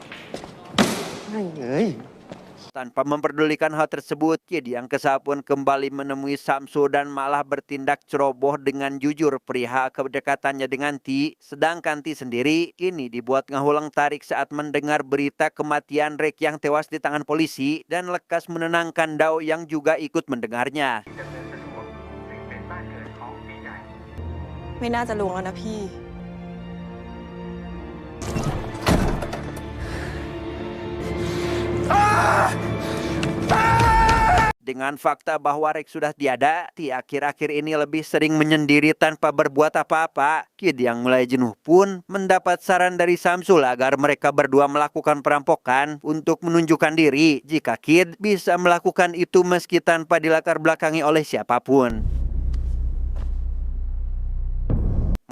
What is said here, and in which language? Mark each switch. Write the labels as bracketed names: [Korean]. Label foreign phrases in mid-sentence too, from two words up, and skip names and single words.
[Indonesian] Tanpa memperdulikan hal tersebut, Kid yang kesal pun kembali menemui Samsu dan malah bertindak ceroboh dengan jujur perihal kedekatannya dengan Ti. Sedangkan Ti sendiri kini dibuat ngahulang tarik saat mendengar berita kematian Rek yang tewas di tangan polisi dan lekas menenangkan Dao yang juga ikut mendengarnya. [Thai] ไม่น่าจะลวงแล้วนะพี่ [Indonesian] Dengan fakta bahwa Rek sudah tiada, Ti akhir-akhir ini lebih sering menyendiri tanpa berbuat apa-apa. Kid yang mulai jenuh pun mendapat saran dari Samsul agar mereka berdua melakukan perampokan untuk menunjukkan diri jika Kid bisa melakukan itu meski tanpa dilatar belakangi oleh siapapun.